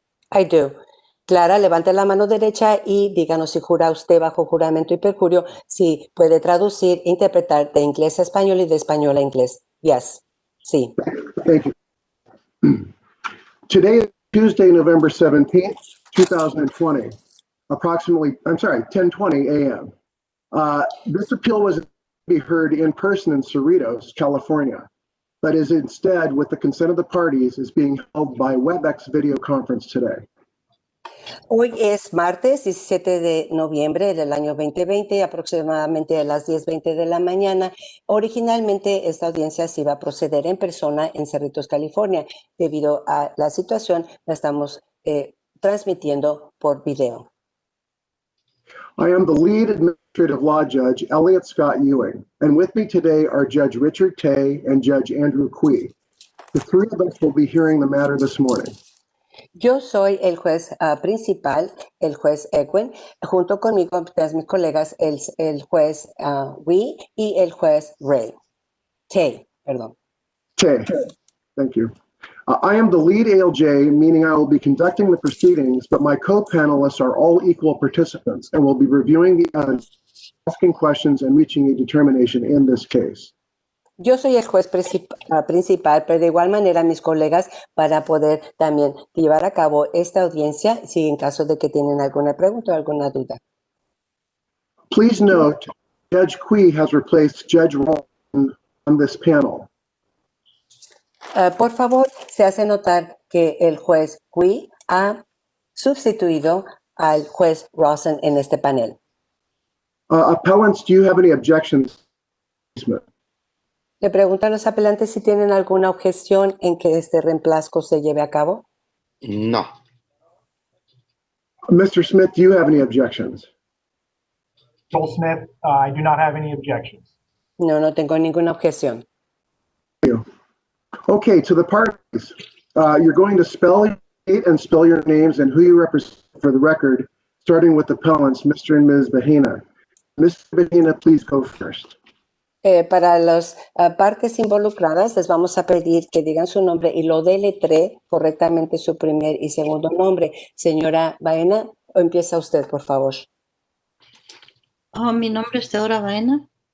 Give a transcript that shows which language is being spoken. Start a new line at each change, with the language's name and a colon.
English: I do.
Spanish: Clara, levante la mano derecha y díganos si jura usted bajo juramento y perjurio si puede traducir e interpretar de inglés a español y de español a inglés.
English: Yes.
Spanish: Sí.
English: Thank you. Today is Tuesday, November 17th, 2020, approximately, 10:20 a.m. This appeal was to be heard in person in Cerritos, California, but is instead, with the consent of the parties, is being held by Webex video conference today.
Spanish: Hoy es martes 17 de noviembre del año 2020, aproximadamente a las 10:20 de la mañana. Originalmente esta audiencia se iba a proceder en persona en Cerritos, California. Debido a la situación, la estamos transmitiendo por video.
English: I am the lead administrative law judge, Elliot Scott Ewing, and with me today are Judge Richard Tay and Judge Andrew Quee. The three of us will be hearing the matter this morning.
Spanish: Yo soy el juez principal, el juez Edwin, junto conmigo, mis colegas, el juez Wee y el juez Tay, perdón.
English: Tay, thank you. I am the lead ALJ, meaning I will be conducting the proceedings, but my co-panelists are all equal participants and will be reviewing the evidence, asking questions, and reaching a determination in this case.
Spanish: Yo soy el juez principal, pero de igual manera mis colegas van a poder también llevar a cabo esta audiencia si en caso de que tienen alguna pregunta o alguna duda.
English: Please note, Judge Quee has replaced Judge Rawson on this panel.
Spanish: Por favor, se hace notar que el juez Quee ha sustituido al juez Rawson en este panel.
English: Appellants, do you have any objections?
Spanish: Le pregunto a los apelantes si tienen alguna objeción en que este reemplazo se lleve a cabo. No.
English: Mr. Smith, do you have any objections? Joel Smith, I do not have any objections.
Spanish: No, no tengo ninguna objeción.
English: Okay, to the parties, you're going to spell your state and spell your names and who you represent for the record, starting with appellants, Mr. and Ms. Bahena. Ms. Bahena, please go first.
Spanish: Para las partes involucradas, les vamos a pedir que digan su nombre y lo deletree correctamente su primer y segundo nombre. Señora Bahena, empieza usted, por favor. Mi nombre es Teodora Bahena.